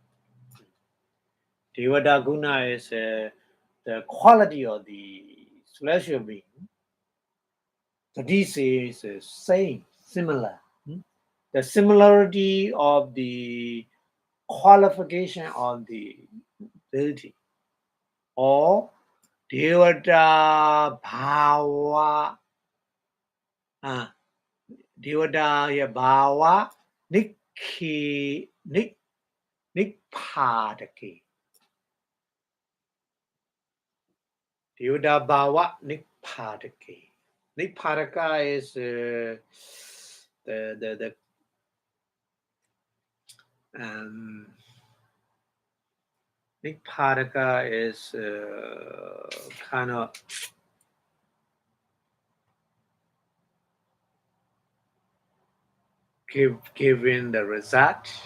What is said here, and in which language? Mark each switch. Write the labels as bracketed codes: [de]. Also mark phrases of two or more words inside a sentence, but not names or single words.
[pi] Devada Guna [en] is the quality of the celestial being. Sudisi is same, similar. The similarity of the qualification of the deity. [pi] Or Devada Bhava. Devada Bhava Nikpadaki. Devada Bhava Nikpadaki. [en] Nikpadaka is the Nikpadaka is kind of give the result.